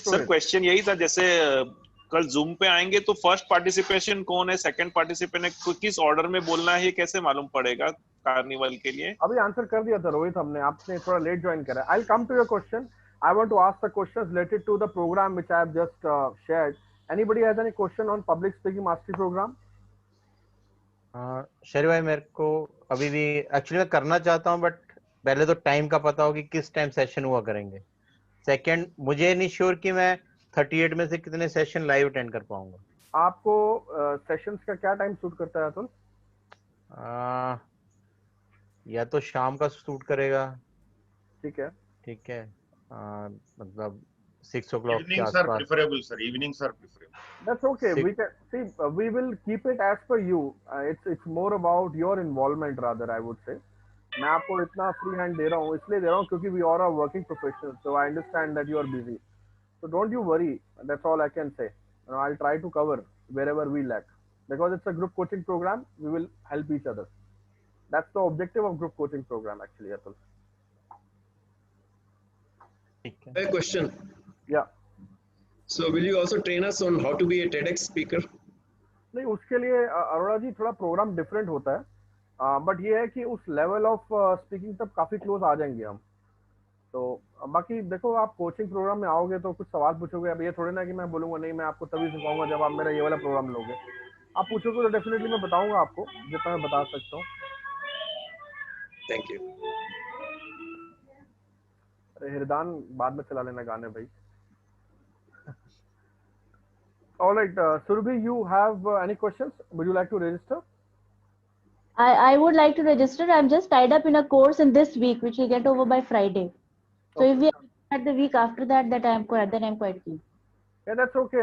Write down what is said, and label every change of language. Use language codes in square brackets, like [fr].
[hi] Sir, question यही था, जैसे कल जूम पे आएंगे तो फर्स्ट पार्टिसिपेशन कौन है, सेकंड पार्टिसिपेंट है, किस ऑर्डर में बोलना है, ये कैसे मालूम पड़ेगा कार्निवल के लिए? अभी आंसर कर दिया था रोहित हमने, आपने थोड़ा लेट ज्वाइन करा. [en] I'll come to your question. I want to ask the questions related to the program which I have just shared. Anybody has any question on public speaking mastery program? [hi] शेरी भाई, मेरे को अभी भी actually मैं करना चाहता हूँ, बट पहले तो टाइम का पता हो कि किस टाइम सेशन हुआ करेंगे। सेकंड, मुझे नहीं श्योर कि मैं 38 में से कितने सेशन लाइव अटेंड कर पाऊंगा। आपको सेशंस का क्या टाइम सूट करता है अतुल? या तो शाम का सूट करेगा। ठीक है, ठीक है, मतलब 6 o'clock के [en] Evenings are [hi] आसपास। [en] preferable, sir. Evenings are preferable. that's okay. We can see, we will keep it as per you. It's more about your involvement rather, I would say. [hi] मैं आपको इतना फ्री हैंड दे रहा हूँ, इसलिए दे रहा हूँ क्योंकि [en] we all are working professionals, so I understand that you are busy. So don't you worry. That's all I can say. I'll try to cover wherever we lack, because it's a group coaching program. We will help each other. That's the objective of group coaching program, actually, Atul. A question. Yeah. So will you also train us on how to be a TEDx speaker? [hi] नहीं, उसके लिए अरोड़ा जी थोड़ा programme different होता है, but ये है कि उस [en] level of speaking [hi] तक काफी क्लोज आ जाएंगे हम। तो बाकी देखो, आप कोचिंग प्रोग्राम में आओगे तो कुछ सवाल पूछोगे। अब ये थोड़े ना कि मैं बोलूंगा नहीं मैं आपको तभी सिखाऊंगा जब आप मेरा ये वाला प्रोग्राम लोगे। आप पूछोगे तो डेफिनेटली मैं बताऊंगा आपको जितना मैं बता सकता हूँ। [en] Thank you. [hi] अरे हिरदान बाद में चला लेना गाने भाई। [en] All right, Surabhi, you have any questions? Would you like to register? I would like to register. I'm just tied up in a course in this week, which will get over by Friday. So if we at the week after that, then I'm quite keen. Yeah, that's okay.